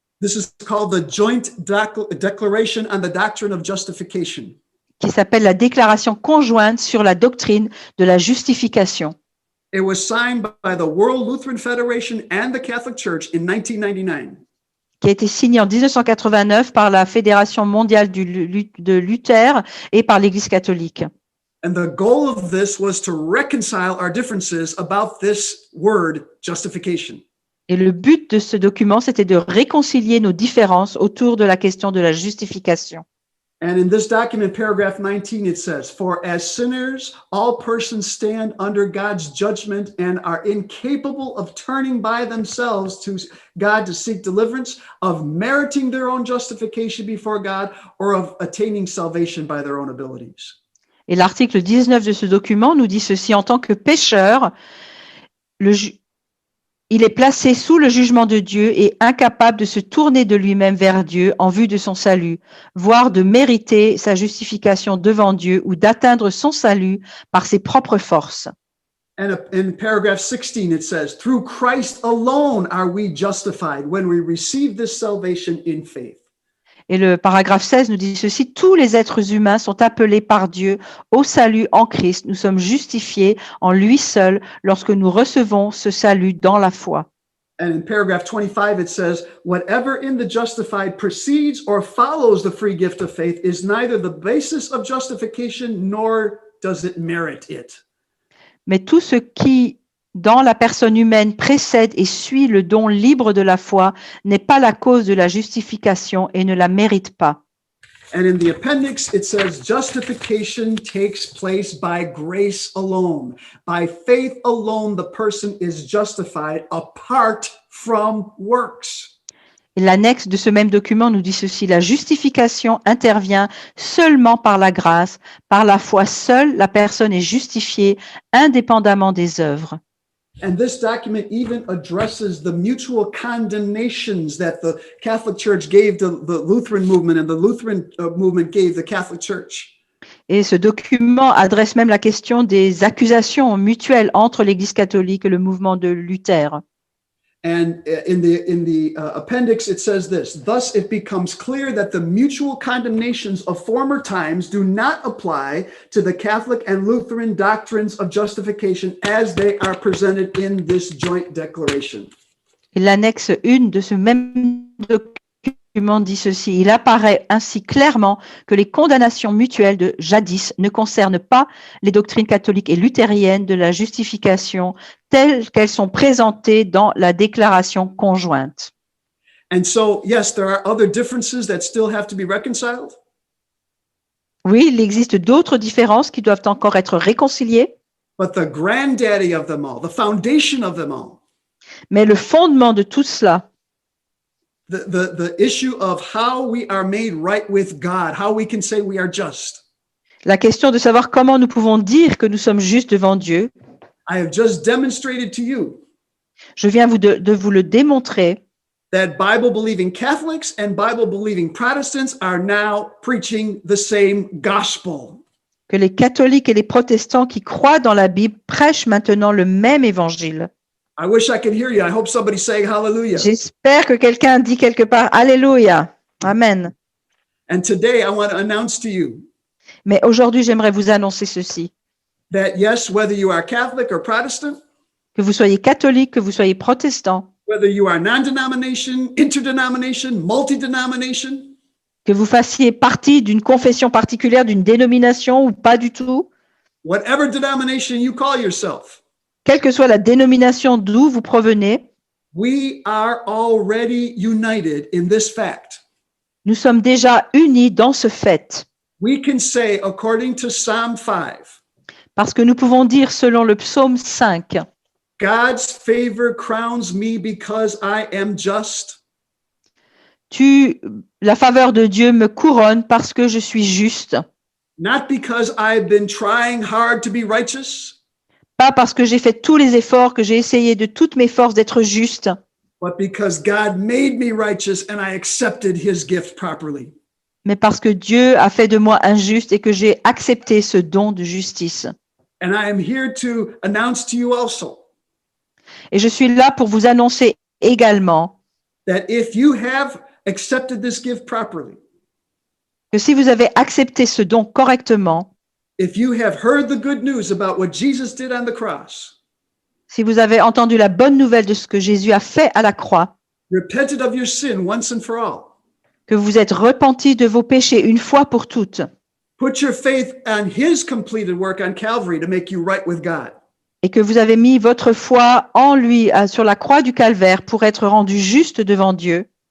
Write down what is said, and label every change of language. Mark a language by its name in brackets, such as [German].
[English] This is called the Joint Declaration on the Doctrine of Justification. [French] Qui s'appelle la Déclaration conjointe sur la doctrine de la justification. [English] It was signed by the World Lutheran Federation and the Catholic Church in 1999. [French] Qui a été signée en 1989 par la Fédération mondiale de Luther et par l'Église catholique. [English] And the goal of this was to reconcile our differences about this word, justification. [French] Et le but de ce document, c'était de réconcilier nos différences autour de la question de la justification. [English] And in this document, paragraph 19, it says, "For as sinners, all persons stand under God's judgment and are incapable of turning by themselves to God to seek deliverance, of meriting their own justification before God, or of attaining salvation by their own abilities." [French] Et l'article 19 de ce document nous dit ceci: en tant que pécheur, il est placé sous le jugement de Dieu et incapable de se tourner de lui-même vers Dieu en vue de son salut, voire de mériter sa justification devant Dieu ou d'atteindre son salut par ses propres forces. [English] And in paragraph 16, it says, "Through Christ alone are we justified when we receive this salvation in faith." [French] Et le paragraphe 16 nous dit ceci: tous les êtres humains sont appelés par Dieu au salut en Christ. Nous sommes justifiés en lui seul lorsque nous recevons ce salut dans la foi. [English] And in paragraph 25, it says, "Whatever in the justified precedes or follows the free gift of faith is neither the basis of justification nor does it merit it." [French] Mais tout ce qui dans la personne humaine précède et suit le don libre de la foi n'est pas la cause de la justification et ne la mérite pas. [English] And in the appendix, it says, "Justification takes place by grace alone. By faith alone, the person is justified apart from works." [French] Et l'annexe de ce même document nous dit ceci: la justification intervient seulement par la grâce, par la foi seule, la personne est justifiée indépendamment des œuvres. [English] And this document even addresses the mutual condemnations that the Catholic Church gave to the Lutheran movement and the Lutheran movement gave the Catholic Church. [French] Et ce document adresse même la question des accusations mutuelles entre l'Église catholique et le mouvement de Luther. [English] And in the appendix, it says this: thus it becomes clear that the mutual condemnations of former times do not apply to the Catholic and Lutheran doctrines of justification as they are presented in this joint declaration. [French] Et l'annexe 1 de ce même document dit ceci: il apparaît ainsi clairement que les condamnations mutuelles de jadis ne concernent pas les doctrines catholiques et luthériennes de la justification telles qu'elles sont présentées dans la déclaration conjointe. [English] And so, yes, there are other differences that still have to be reconciled. [French] Oui, il existe d'autres différences qui doivent encore être réconciliées, [English] But the granddaddy of them all, the foundation of them all, [French] mais le fondement de tout cela, [English] the issue of how we are made right with God, how we can say we are just. [French] la question de savoir comment nous pouvons dire que nous sommes justes devant Dieu, [English] I have just demonstrated to you [French] je viens de vous le démontrer [English] that Bible-believing Catholics and Bible-believing Protestants are now preaching the same gospel. [French] que les catholiques et les protestants qui croient dans la Bible prêchent maintenant le même évangile. [English] I wish I could hear you. I hope somebody's saying hallelujah. [French] J'espère que quelqu'un dit quelque part Alléluia, Amen. [English] And today I want to announce to you [French] Mais aujourd'hui, j'aimerais vous annoncer ceci, [English] that yes, whether you are Catholic or Protestant, [French] que vous soyez catholique, que vous soyez protestant, [English] whether you are non-denomination, interdenomination, multi-denomination, [French] que vous fassiez partie d'une confession particulière, d'une dénomination ou pas du tout, [English] whatever denomination you call yourself, [French] quelle que soit la dénomination d'où vous provenez, [English] we are already united in this fact. [French] nous sommes déjà unis dans ce fait. [English] We can say, according to Psalm 5, [French] Parce que nous pouvons dire selon le psaume 5, [English] God's favor crowns me because I am just. [French] la faveur de Dieu me couronne parce que je suis juste, [English] Not because I've been trying hard to be righteous, [French] pas parce que j'ai fait tous les efforts, que j'ai essayé de toutes mes forces d'être juste, [English] but because God made me righteous and I accepted his gift properly. [French] mais parce que Dieu a fait de moi un juste et que j'ai accepté ce don de justice. [English] And I am here to announce to you also [French] Et je suis là pour vous annoncer également [English] that if you have accepted this gift properly, [French] que si vous avez accepté ce don correctement, [English] if you have heard the good news about what Jesus did on the cross, [French] si vous avez entendu la bonne nouvelle de ce que Jésus a fait à la croix, [English] repented of your sin once and for all, [French] que vous êtes repentis de vos péchés une fois pour toutes, [English] put your faith on his completed work on Calvary to make you right with God, [French] et que vous avez mis votre foi en lui sur la croix du calvaire pour être rendu juste devant Dieu,